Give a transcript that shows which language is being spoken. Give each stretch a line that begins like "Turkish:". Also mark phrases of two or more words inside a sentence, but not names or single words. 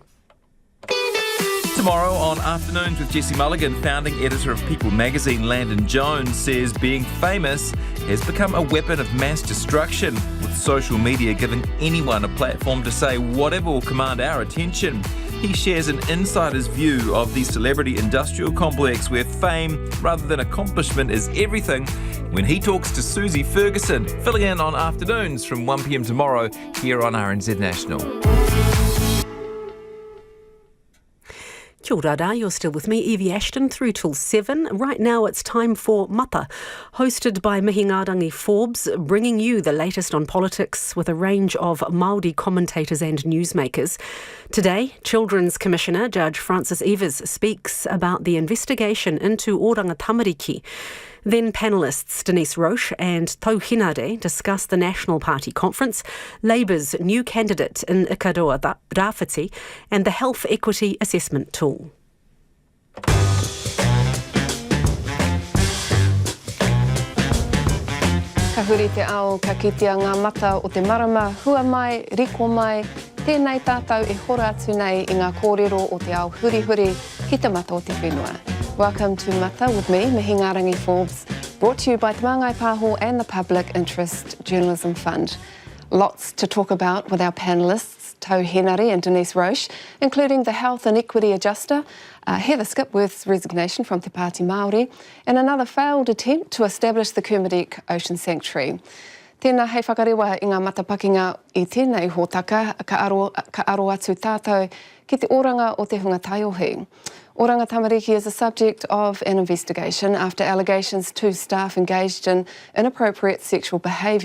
English: Tomorrow on Afternoons with Jesse Mulligan, founding editor of People magazine Landon Jones says being famous has become a weapon of mass destruction, with social media giving anyone a platform to say whatever will command our attention. He shares an insider's view of the celebrity industrial complex where fame rather than accomplishment is everything when he talks to Susie Ferguson, filling in on Afternoons from 1 p.m. tomorrow here on RNZ National.
Māori: Kia ora,
English: you're still with me, Evie Ashton, through till 7. Right now it's time for Mata, hosted by Mihingarangi Forbes, bringing you the latest on politics with a range of Māori commentators and newsmakers. Today, Children's Commissioner Judge Francis Evers speaks about the investigation into Oranga Tamariki. Then panellists Denise Roche and Tau Hinare discuss the National Party conference, Labour's new candidate in Ikaroa Rāwhiti, and the Health Equity Assessment Tool.
Māori: Ka huri te ao, ka kitea ngā mata o te marama, hua mai, riko mai, tēnei tātou e hora atu nei I ngā kōrero o te ao huri ki te mata o te whenua.
English: Welcome to Mata with me, Mihingarangi Forbes, brought to you by Te Māngai Pāho and the Public Interest Journalism Fund. Lots to talk about with our panellists, Tau Hinare and Denise Roche, including the Health and Equity Adjuster, Heather Skipworth's resignation from Te Pāti Māori, and another failed attempt to establish the Kermadec Ocean Sanctuary.
Māori: Tēnā hei whakarewa I ngā matapakinga I tēnei hōtaka ka aro atu tātou ki te oranga o te hunga taiohi.
English: Oranga Tamariki is the subject of an investigation after allegations two staff engaged in inappropriate sexual behaviour.